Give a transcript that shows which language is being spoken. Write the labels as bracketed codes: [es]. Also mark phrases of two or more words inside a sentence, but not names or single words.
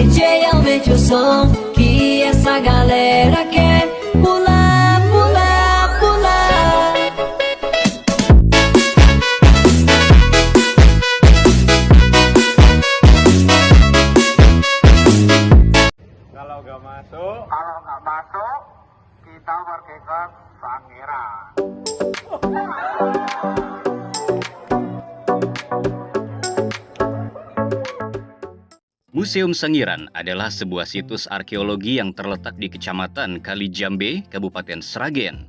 [pt] DJ aumente o som, que essa galera quer pular, pular, pular. [id] Kalau nggak masuk, kita pergi ke Sangiran. Museum Sangiran adalah sebuah situs arkeologi yang terletak di Kecamatan Kalijambe, Kabupaten Sragen.